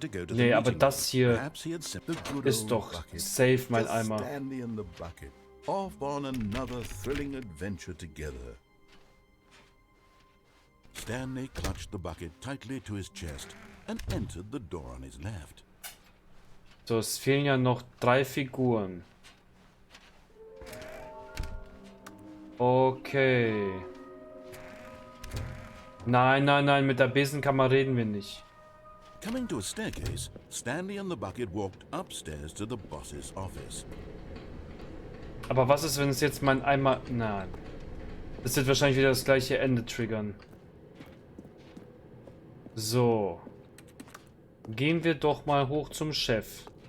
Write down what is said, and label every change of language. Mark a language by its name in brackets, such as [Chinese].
[German] Nee, aber das hier ist doch safe mein Eimer. [English] Off on another thrilling adventure together. Stanley clutched the bucket tightly to his chest and entered the door on his left. [German] So, es fehlen ja noch 3 Figuren. Okay. Nein, nein, nein, mit der Besenkammer reden wir nicht. [English] Coming to a staircase, Stanley and the bucket walked upstairs to the boss's office. [German] Aber was ist, wenn es jetzt mein Eimer... Nein. Das wird wahrscheinlich wieder das gleiche Ende triggern. So. Gehen wir doch mal hoch zum Chef.